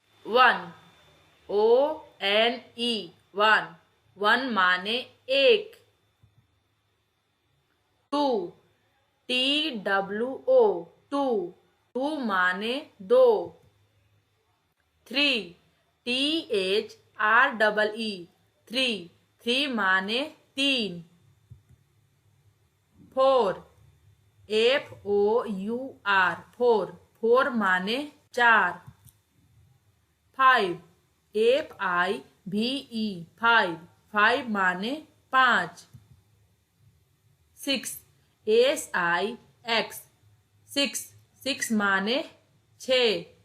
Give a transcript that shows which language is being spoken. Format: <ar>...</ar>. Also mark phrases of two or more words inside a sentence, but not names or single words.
<en>one, ONE, one, one</en> <hi>माने एक।</hi> <en>two, TWO, two, two</en> <hi>माने दो।</hi> <en>three, THREE, three, three</en> <hi>माने तीन।</hi> <en>four, FOUR, four, four</en> <hi>माने चार।</hi> <en>five, FIVE, five, five</en> <hi>माने पाँच।</hi> <en>six, SIX, six, six</en> <hi>माने छः।</hi>